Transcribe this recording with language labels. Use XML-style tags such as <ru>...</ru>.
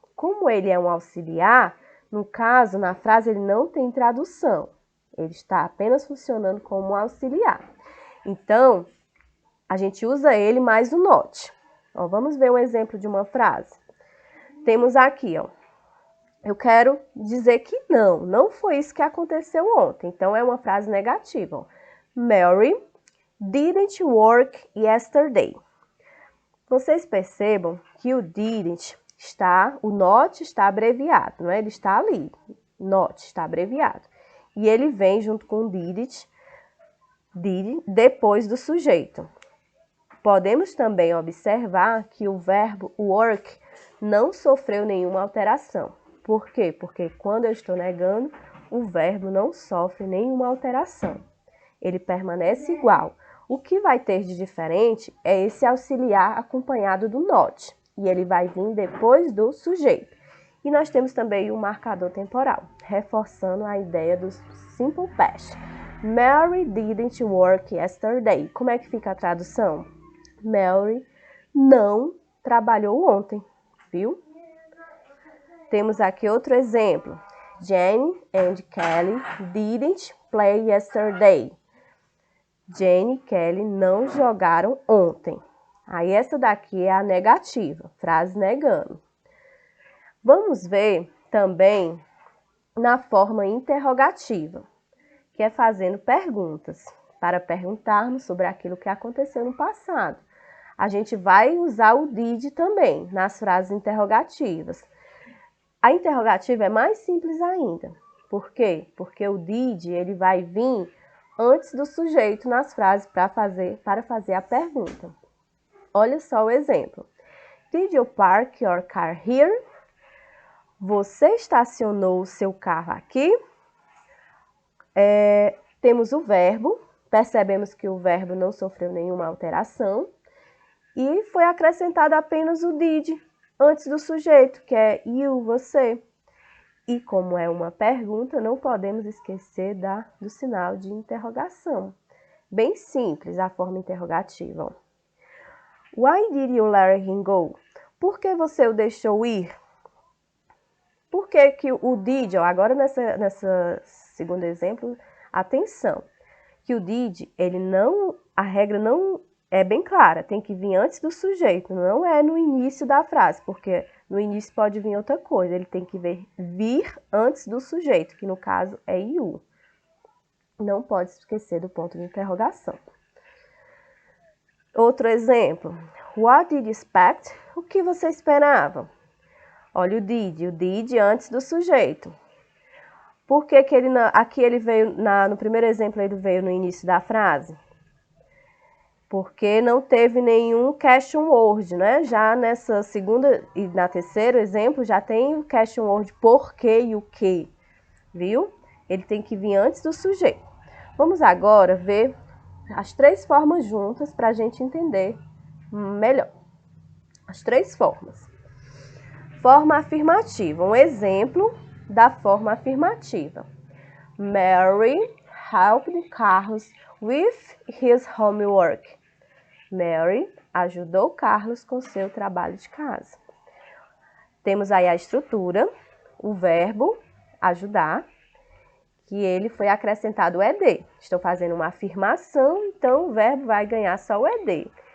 <pt>Como ele é um auxiliar, no caso, na frase ele não tem tradução. Ele está apenas funcionando como um auxiliar. Então, a gente usa ele mais o not. Ó, vamos ver um exemplo de uma frase. Temos aqui, ó. Eu quero dizer que não foi isso que aconteceu ontem. Então, é uma frase negativa. Ó.</pt> <en>Mary didn't work yesterday.</en> <pt>Vocês percebam que o didn't o not está abreviado, não é? Ele está ali. Not está abreviado. E ele vem junto com o did depois do sujeito. Podemos também observar que o verbo work não sofreu nenhuma alteração. Por quê? Porque quando eu estou negando, o verbo não sofre nenhuma alteração. Ele permanece igual. O que vai ter de diferente é esse auxiliar acompanhado do not. E ele vai vir depois do sujeito. E nós temos também o marcador temporal, reforçando a ideia do simple past.</pt> <en>Mary didn't work yesterday.</en> <pt>Como é que fica a tradução? Mary não trabalhou ontem, viu? Temos aqui outro exemplo.</pt> <en>Jane and Kelly didn't play yesterday.</en> <pt>Jane e Kelly não jogaram ontem. Aí essa daqui é a negativa, frase negando. Vamos ver também na forma interrogativa, que é fazendo perguntas, para perguntarmos sobre aquilo que aconteceu no passado. A gente vai usar o did também nas frases interrogativas. A interrogativa é mais simples ainda. Por quê? Porque o did ele vai vir antes do sujeito nas frases para fazer a pergunta. Olha só o exemplo.</pt> <en>Did you park your car here?</en> <pt>Você estacionou o seu carro aqui? Temos o verbo. Percebemos que o verbo não sofreu nenhuma alteração. E foi acrescentado apenas o did antes do sujeito, que é you, você. E como é uma pergunta, não podemos esquecer do sinal de interrogação. Bem simples a forma interrogativa.</pt> <en>Why did you let him go?</en> <pt>Por que você o deixou ir? Por que o did, agora nessa segundo exemplo, atenção, que o did, a regra não é bem clara, tem que vir antes do sujeito, não é no início da frase, porque no início pode vir outra coisa, ele tem que vir antes do sujeito, que no caso é you. Não pode esquecer do ponto de interrogação. Outro exemplo,</pt> <en>what did you expect?</en> <pt>O que você esperava? Olha o did antes do sujeito. Por que aqui ele veio, no primeiro exemplo ele veio no início da frase? Porque não teve nenhum question word, né? Já nessa segunda e na terceiro exemplo já tem o question word por que e o que, viu? Ele tem que vir antes do sujeito. Vamos agora ver as três formas juntas para a gente entender melhor. As três formas. Forma afirmativa, um exemplo da forma afirmativa.</pt> <en>Mary helped Carlos with his homework.</en> <pt>Mary ajudou Carlos com seu trabalho de casa. Temos aí a estrutura, o verbo ajudar, que ele foi acrescentado o ed. Estou fazendo uma afirmação, então o verbo vai ganhar só o ed.</pt>